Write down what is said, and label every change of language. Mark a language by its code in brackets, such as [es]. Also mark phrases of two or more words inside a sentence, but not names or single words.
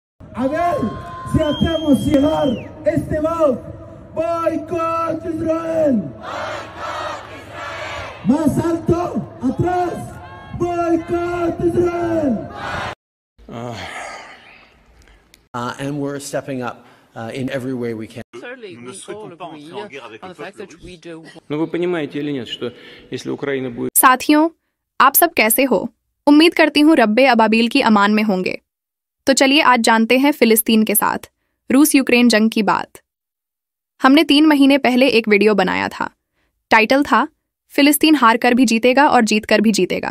[es] A ver si hacemos llegar este voz. ¡Boicot Israel! ¡Boicot Israel! Más alto, atrás. ¡Boicot Israel! [en] And we're stepping up in every way we can. [ru] Но вы понимаете или нет, что если Украина будет... [hi] साथियों, आप सब कैसे हो? उम्मीद करती हूँ रब्बे अबाबील की अमान में होंगे। तो चलिए आज जानते हैं फिलिस्तीन के साथ रूस यूक्रेन जंग की बात। हमने 3 महीने पहले एक वीडियो बनाया था। टाइटल था फिलिस्तीन हार कर भी जीतेगा और जीत कर भी जीतेगा।